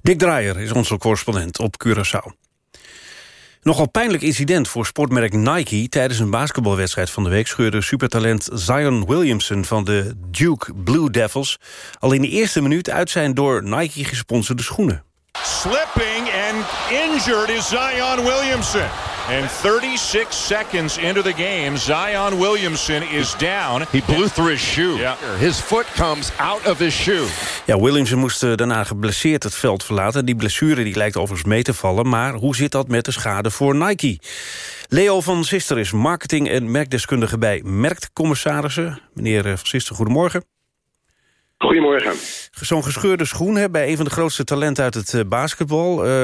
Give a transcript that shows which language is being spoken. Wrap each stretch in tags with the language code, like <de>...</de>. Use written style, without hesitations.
<nl>Dick Draaier is onze correspondent op Curaçao. Nogal pijnlijk incident voor sportmerk Nike. Tijdens een basketbalwedstrijd van de week scheurde supertalent Zion Williamson van de Duke Blue Devils al in de eerste minuut uit zijn door Nike gesponsorde schoenen.</nl> <en>Slipping and injured is Zion Williamson. And 36 seconds into the game, Zion Williamson is down. He blew through his shoe. Yeah. His foot comes out of his shoe.</en> <nl>Ja, Williamson moest daarna geblesseerd het veld verlaten. Die blessure die lijkt overigens mee te vallen. Maar hoe zit dat met de schade voor Nike? Leo van Sister is marketing- en merkdeskundige bij Merktcommissarissen. Meneer van Sister, goedemorgen. Goedemorgen. Zo'n gescheurde schoen bij een van de grootste talenten uit het basketbal.</nl>